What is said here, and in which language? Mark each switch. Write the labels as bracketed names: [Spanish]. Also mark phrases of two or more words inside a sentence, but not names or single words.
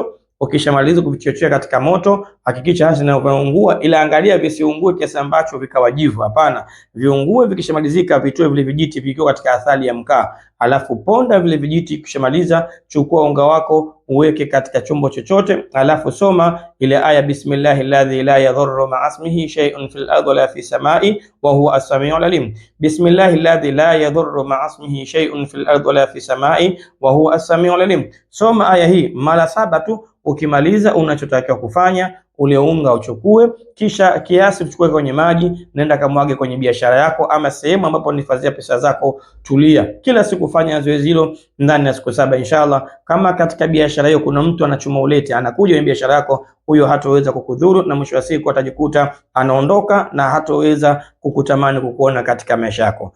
[Swahili] Ukishamaliza kuvichochea katika moto, hakikisha hasa na kuungua, ila angalia visiungue kiasi ambacho vikawajivu. Hapana, viungue. Vikishamalizika, vitoe vile vijiti vikiwa katika athari ya mkaa, alafu ponda vile vijiti. Kishamaliza, chukua unga wako uweke katika chombo chochote, alafu soma ile aya [Arabic] بسم الله الذي لا يضر مع اسمه شيء في الأرض ولا في السماء وهو السميع العليم. بسم الله الذي لا يضر مع اسمه شيء في الأرض ولا في السماء وهو السميع العليم. [Swahili] Soma aya hii mara 7 tu. Ukimaliza, unachotakiwa kufanya, ule unga uchukue, kisha kiasi uchukue kwenye maji, nenda kamwage kwenye biashara yako ama sehemu ambapo unahifadhia pesa zako. Tulia, kila siku fanya zoezi hilo ndani ya siku 7 inshallah. Kama katika biashara hiyo kuna mtu anachuma ulete, anakuja kwenye biashara yako, huyo hataweza kukudhuru na mwisho wa siku atajikuta anaondoka na hataweza kukutamani kukuona katika maisha yako.